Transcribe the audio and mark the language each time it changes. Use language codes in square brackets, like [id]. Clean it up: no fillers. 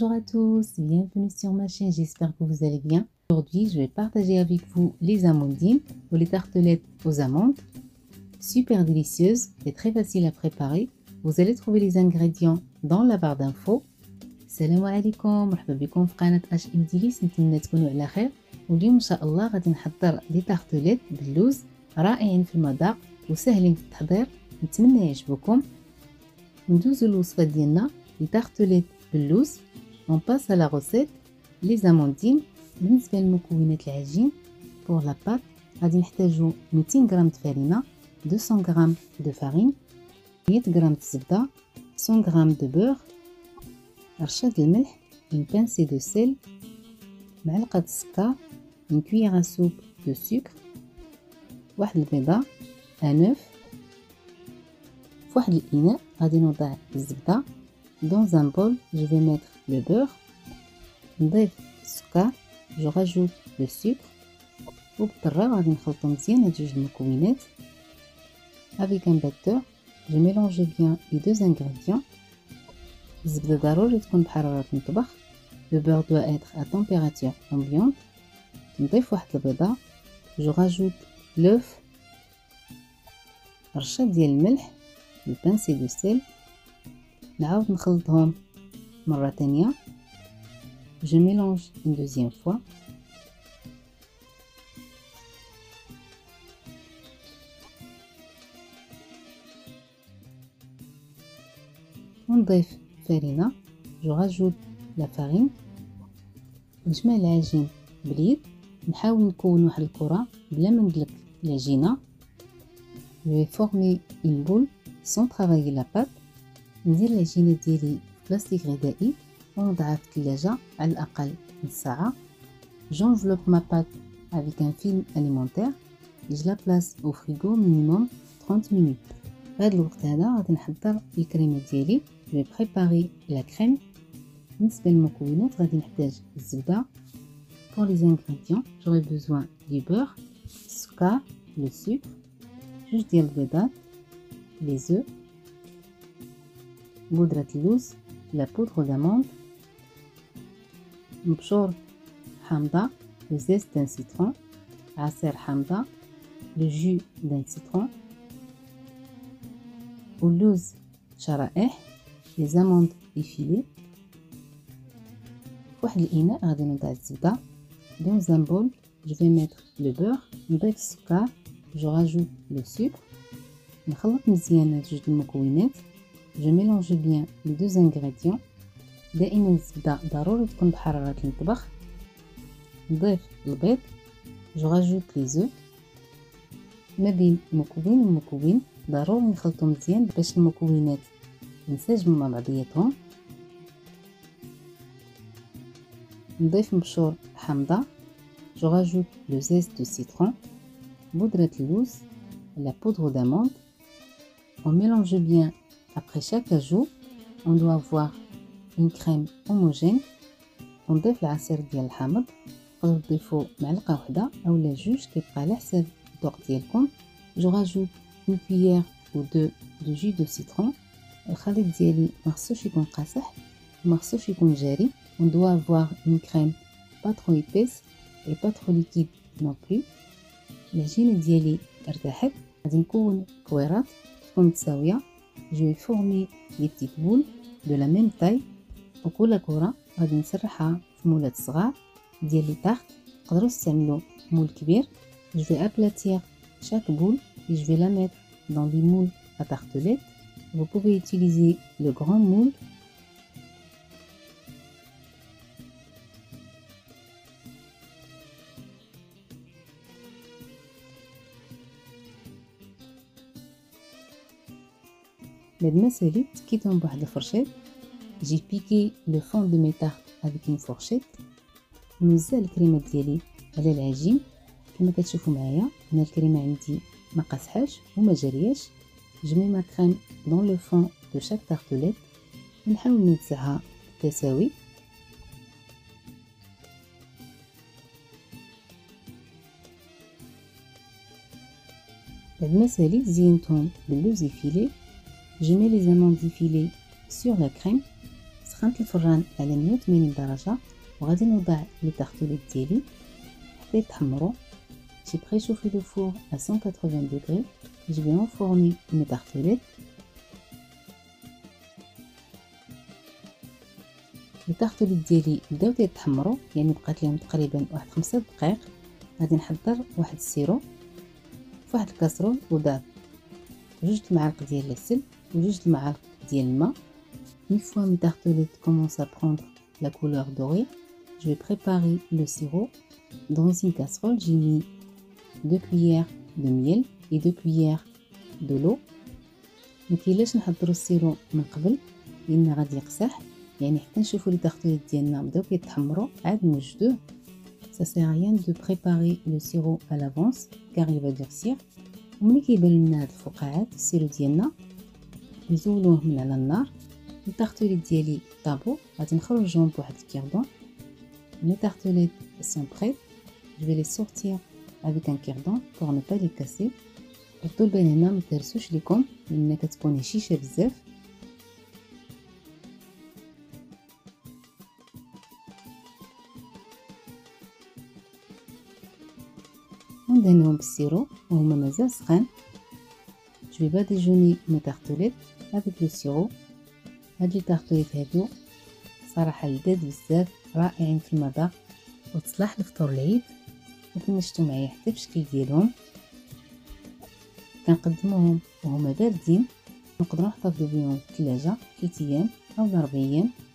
[fr] tous, bienvenue sur ma chaîne, j'espère que vous allez bien. Aujourd'hui, je vais partager avec vous les amandines ou les tartelettes aux amandes. Super délicieuses et très faciles à préparer. Vous allez trouver les ingrédients dans la barre d'infos. [ar] Salam alaikum, مرحبا بكم في قناة HM Delice. نتمنى تكونوا على خير. واليوم إن شاء الله غادي نحضر لي تارتليت باللوز رائعين في المذاق وسهلين في التحضير. نتمنى يعجبوكم. ندوزو الوصفة ديالنا لي تارتليت باللوز. [fr] On passe à la recette. Les amandines. [ar] بالنسبة لمكونات العجين [fr] pour la pâte [ar] غادي نحتاجو 200 غرام د فرينة، 200 غرام [fr] de farine، [ar] 100 غرام د الزبدة، 100 غرام [fr] de beurre، [ar] رشة الملح، [fr] une pincée de sel، [ar] معلقة السكر، [fr] une cuillère à soupe de sucre، [ar] واحد البيضة، [fr] un œuf. [ar] في واحد الإناء غادي نوضع الزبدة. [fr] Dans un bol, je vais mettre le beurre. [ar] نضيف السكر. [fr] Je rajoute le sucre. [ar] وبالطراب غادي نخلطو مزيان هاد جوج المكونات. [fr] Avec un batteur, je mélange bien les deux ingrédients. [ar] الزبدة ضروري تكون بحرارة المطبخ. [fr] Le beurre doit être à température ambiante. [ar] نضيف واحد البيضة. [fr] Je rajoute l'œuf. [ar] رشة ديال الملح. [fr] une pincée de sel. [ar] نعاود نخلطهم مرة تانية. [fr] Je mélange une deuxième fois. [ar] ونضيف فرينة. [fr] Je rajoute la farine. [ar] نجمع العجين باليد. نحاول نكون واحد الكرة بلا ما ندلك العجينة. [fr] Je vais former une boule sans travailler la pâte. [ar] ندير العجينة ديالي في بلاستيك غذائي ونوضعها في الثلاجة على الأقل نص ساعة. [fr] J'enveloppe ma pâte avec un film alimentaire et je la place au frigo minimum 30 minutes. [ar] في هذا الوقت هذا غادي نحضر الكريمة ديالي. [fr] Je vais préparer la crème. [ar] بالنسبة للمكونات غادي نحتاج الزبدة. [fr] Pour les ingrédients, j'aurai besoin du beurre, [ar] السكر, [fr] le sucre, [ar] جوج ديال البيضات, [fr] les œufs, [ar] بودرة اللوز, [fr] la poudre d'amande, [ar] مبشور حامضة, [fr] le zeste d'un citron, [ar] عصير حامضة, [fr] le jus d'un citron, [ar] واللوز شرائح, [fr] les amandes effilées. [ar] في واحد الإناء غادي نوضع الزبدة. [fr] Dans un bol, je vais mettre le beurre. [ar] نضيف السكر. [fr] Je rajoute le sucre. [ar] نخلط مزيان هاد جوج المكونات. [fr] Je mélange bien les deux ingrédients. [ar] دائما الزبدة ضروري تكون بحرارة المطبخ. نضيف البيض. [fr] Je rajoute les œufs. [ar] ما بين مكون ومكون ضروري نخلطو مزيان باش المكونات ينسجموا مع بعضياتهم. نضيف مبشور حامضة. [fr] Je rajoute le zeste de citron, [ar] بودرة اللوز, [fr] la poudre d'amande. On mélange bien. Après chaque ajout, on doit avoir une crème homogène. [ar] ونضيف العصير ديال الحامض. تقدروا تضيفوا معلقة واحدة أولا جوج كيبقى على حساب الذوق ديالكم. [fr] Je rajoute une cuillère ou deux de jus de citron. [ar] الخليط ديالي مخصوش يكون قاصح ومخصوش يكون جاري. [fr] On doit avoir une crème pas trop épaisse et pas trop liquide non plus. [ar] العجينة ديالي ارتاحت. غادي نكون كويرات تكون متساوية. [fr] Je vais former des petites boules de la même taille. [ar] وكل كرة غادي نسرحها في مولات صغار ديال لي تارت. تقدروا تستعملوا مول كبير. [fr] Je vais aplatir chaque boule et je vais la mettre dans les moules à tartelettes. Vous pouvez utiliser le grand moule. [ar] بعد ما ساليت تكيتهم بواحد الفرشيط. [fr] J'ai piqué le fond de mes tartes avec une fourchette. [ar] نوزع الكريمة ديالي على العجين كما كتشوفوا معايا. هنا الكريمة عندي ما قاصحاش وما جارياش. [fr] Je mets ma crème dans le fond de chaque tartelette. [ar] ونحاول نوزعها بالتساوي. بعد ما ساليت زينتهم باللوز [fr] effilé. Je mets les amandes effilées sur la crème. [ar] سخنت الفران على 180 درجة وغادي نوضع لي طارطوليت ديالي حتى يتحمروا. [fr] J'ai préchauffé le four à 180 degrés. Je vais enfourner mes tartelettes. [ar] لي طارطوليت ديالي بداو يتحمروا، يعني بقات لهم تقريبا واحد 5 دقائق. غادي نحضر واحد السيرو فواحد الكاسرول وضعت 2 المعالق ديال العسل و2 المعالق ديال الماء. [fr] Une fois mes tartelettes commencent à prendre la couleur dorée, je vais préparer le sirop. Dans une casserole, j'ai mis 2 cuillères de miel et 2 cuillères de l'eau. [ar] مكاينلاش نحضروا السيرو من قبل لان غادي يقسح، يعني حتى نشوفوا لي طارطوليت ديالنا بداو كيتحمروا عاد نوجدوه. [fr] Ça sert à rien de préparer le sirop à l'avance car il va durcir. [ar] وملي كيبان لنا هاد الفقاعات السيرو ديالنا نزولوه من على النار. لي طارطوليت ديالي طابو غادي نخرجهم بواحد الكيردون. [fr] Les tartelettes sont prêtes. Je vais les sortir avec un cure-dent pour ne pas les casser. [ar] حطوا البال هنا متهرسوش ليكم لان كتكون هشيشه بزاف. وندهنهم بالسيرو وهما مازال سخان. [fr] Je vais badigeonner mes tartelettes avec le sirop. [ar] هاد لي طارطوليت هادو صراحه لذاذ بزاف، رائعين في المذاق وتصلح لفطور العيد. ممكن شفتوا معايا حتى الشكل ديالهم. كنقدموهم وهما باردين، نقدروا نحتفظوا بهم في الثلاجه 3 ايام او 4 ايام.